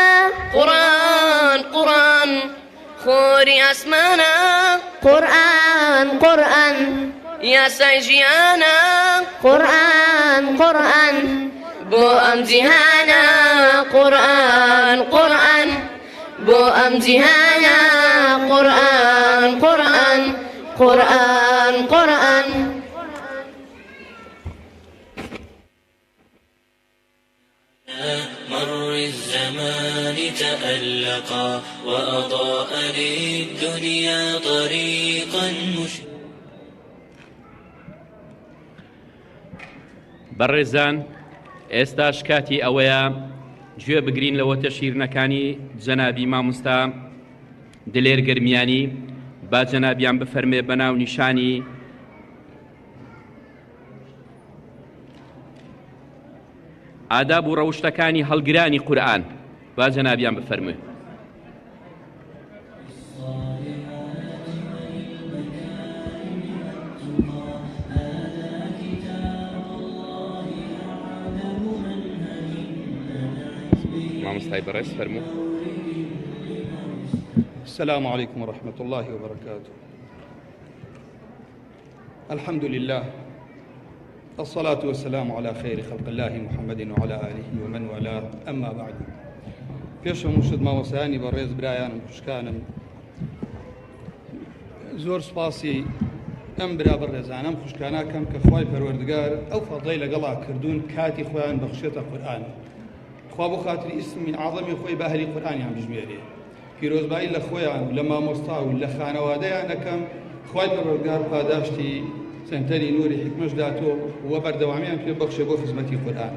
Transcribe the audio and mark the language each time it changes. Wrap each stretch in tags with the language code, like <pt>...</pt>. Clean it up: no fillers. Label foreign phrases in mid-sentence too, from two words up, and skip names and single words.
<ckb>قورئان قورئان خۆری ئاسمانە قورئان قورئان یاسای ژیانە قورئان قورئان بۆ ئەم جیهانە قورئان قورئان بۆ ئەم جیهانە قورئان قورئان قورئان قورئان</ckb> <ar>مر الزمان تألقا وأضاء للدنيا طريقا</ar> <ckb>بەڕێزان ئێستاش کاتی ئەوەیە گوێ بگرین لەوە تەشیرنەکانی جەنابی مامۆستا دلێر گەرمیانی با جەنابیان بفەرمێ بەناو نیشانی ئاداب و ڕەوشتەکانی هەڵگرانی قورئان با جەنابیان بفەرمێ. مامۆستای بەڕێز فەرموو.</ckb> <ar>السلام عليكم ورحمة الله وبركاته. الحمد لله الصلاة والسلام على خير خلق الله محمد وعلى آله ومن والاه أما بعد.</ar> <ckb>پێشەوە مشت مامۆستایانی بەڕێز برایانم خوشکانم زۆر سپاسی ئەم برا بەڕێزانەم خوشکاناکەم کە خوای پەروەردگار ئەو فەضڵەی لەگەڵا کردوون کاتی خۆیان بەخشێتە قورئان خوا بۆ خاتری ئیسمی عەظەمی خۆی بە ئەهلی قورئانیان بژمێرێ پیرۆزبایی لە خۆیان و لە مامۆستا و لە خانەوادەیان ئەەکەم خوای پەروەردگار پاداشتی سنتەری نوری حکمەش داتۆ و بەردەوامیان پێ بەخشێ بۆ خزمەتی قورئان.</ckb>